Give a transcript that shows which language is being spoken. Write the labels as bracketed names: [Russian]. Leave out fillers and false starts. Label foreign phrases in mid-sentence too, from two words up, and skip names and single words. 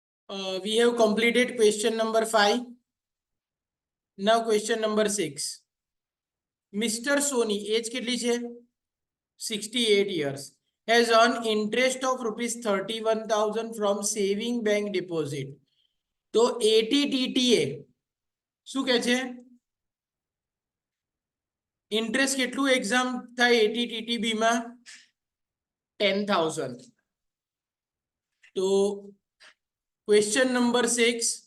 [English] We have completed question number 5. Now question number 6. Mr. Soni, age [Gujarati] કેટલી છે? [English] 68 years. Has earned interest of rupees 31,000 from saving bank deposit. [Gujarati] તો ATTTA શું કહે છે? ઇન્ટરેસ્ટ કેટલું એક્ઝામ થાય ATTTB માં? [English] 10,000. તો question number 6.